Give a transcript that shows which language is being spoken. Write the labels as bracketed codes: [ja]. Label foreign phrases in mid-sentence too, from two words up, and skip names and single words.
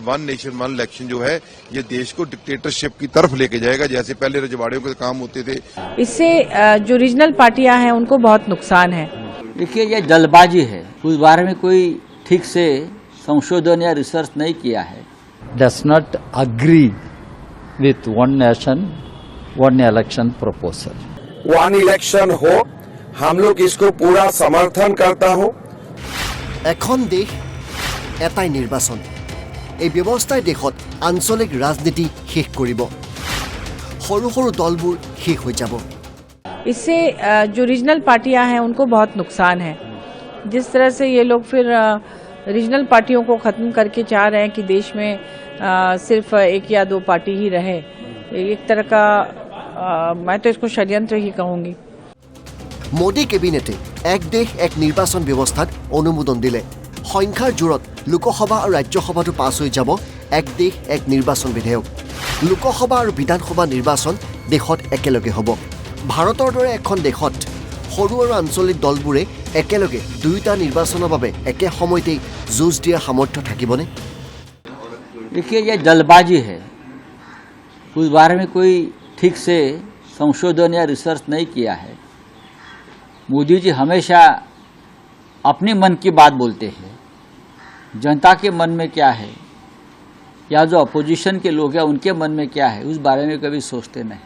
[en] one nation one election [hi] जो है ये देश को डिक्टेटरशिप की तरफ लेके जाएगा, जैसे पहले रजवाड़ियों के काम होते थे। इससे जो [en] regional parties [hi] हैं उनको बहुत नुकसान है। देखिए, ये जल्दबाजी है, उस बारे में कोई ठीक से संशोधन या रिसर्च नहीं किया है। [en] Does not agree with one nation one election proposal. one election [hi] हो, हम लोग इसको पूरा समर्थन करता हूँ। [as] এখন দেশ এটাই নিৰ্বাচন। এই ব্যৱস্থাই দেশত আঞ্চলিক ৰাজনীতি শেষ কৰিব। সৰু সৰু দলবোৰ শেষ হৈ যাব। [hi] इससे जो [en] regional parties [hi] हैं उनको बहुत नुकसान है। जिस तरह से ये लोग फिर [en] regional parties [hi] को खत्म करके चाह रहे हैं कि देश में सिर्फ एक या दो पार्टी ही रहे, एक तरह का मैं तो इसको षड्यंत्र ही कहूंगी। [as] মোদী কেবিনেটে এক দেশ এক নিৰ্বাচন ব্যৱস্থাত অনুমোদন দিলে। সংখ্যাৰ জোৰত লোকসভা আৰু ৰাজ্যসভাটো পাছ হৈ যাব এক দেশ এক নিৰ্বাচন বিধেয়ক। লোকসভা আৰু বিধানসভা নিৰ্বাচন দেশত একেলগে হ'ব। ভাৰতৰ দৰে এখন দেশত সৰু আৰু আঞ্চলিক দলবোৰে একেলগে দুয়োটা নিৰ্বাচনৰ বাবে একে সময়তেই যুঁজ দিয়াৰ সামৰ্থ্য থাকিবনে? [hi] देखिए, ये जल्दबाजी है, उस बारे में कोई ठीक से संशोधन या रिसर्च नहीं किया है। मोदी जी हमेशा अपने मन की बात बोलते हैं, जनता के मन में क्या है या जो अपोजिशन के लोग हैं उनके मन में क्या है उस बारे में कभी सोचते नहीं।